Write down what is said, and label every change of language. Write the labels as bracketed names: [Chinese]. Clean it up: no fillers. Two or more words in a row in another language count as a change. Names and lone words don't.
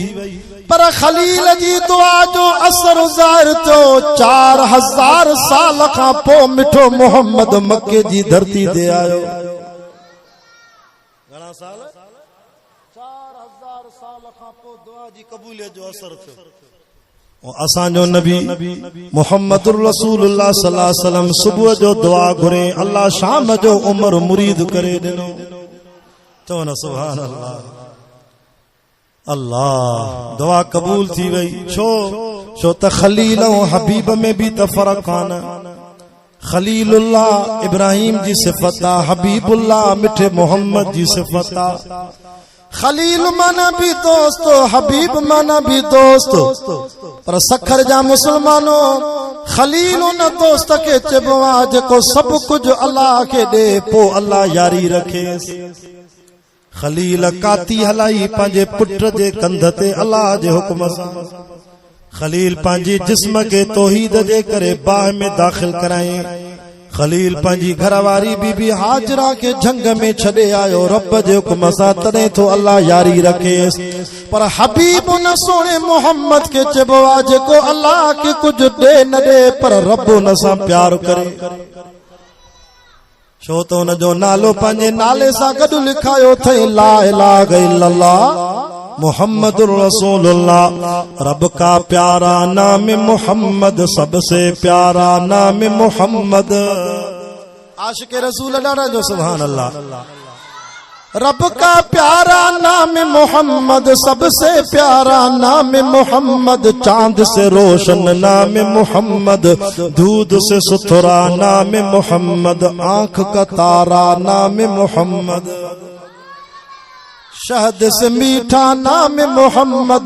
[Sindhi] पर खलील जी दुआ जो असर ज़ाहिर थियो 4000 साल खां पोइ मिठो मोहम्मद मक्के जी धरती ते आयो। घणा साल? 4000 साल खां पोइ दुआ जी कबूलियत जो असर थियो। असांजो नबी [Arabic] محمد رسول الله صلى الله عليه وسلم [Sindhi] सुबुह जो दुआ घुरे, अल्लाह शाम जो उम्र मुरीद करे ॾिनो। चओ न [Arabic] سبحان الله. [Sindhi] अल्लाह दुआ कबूल थी वई। छो त खलील ऐं हबीब में भी त फर्क कान। खलीलुल्लाह इब्राहिम जी सिफ़त आ, हबीबुल्लाह मिठे मोहम्मद जी सिफ़त आ। खलील माना भी दोस्त, हबीब माना भी दोस्त। पर सखर जा मुसलमानों खलील उन दोस्त के चइबो आ जेको सब कुछ अल्लाह के दे पो अल्लाह यारी रखे। खलील काती हलाई पंहिंजे पुट जे कंध ते अल्लाह जे हुक्म सां। खलील पंहिंजी जिस्म के तौहीद जे करे बाह में दाखिल कराए। खलील पंहिंजी घरवारी बीबी हाजरा के झंग में छॾे आयो रब जे हुक्म सां, तॾहिं तो अल्लाह यारी रखेस। पर हबीब उन सोने मोहम्मद के चइबो आ जेको अल्लाह के कुछ दे न दे पर रब उन सां प्यार करे। छो तो उन जो नालो पंहिंजे नाले सां गॾु लिखायो अथई, [Arabic] لا إله إلا الله محمد رسول الله. [Urdu] رب کا پیارا نام محمد، سب سے پیارا نام محمد. [Sindhi] आशिक रसूल ॾाढा जो [Arabic] سبحان الله. [Urdu] رب کا پیارا نام محمد، سب سے پیارا نام محمد. چاند سے روشن نام محمد، دودھ سے ستھرا نام محمد. آنکھ کا تارا نام محمد، شہد سے میٹھا نام محمد.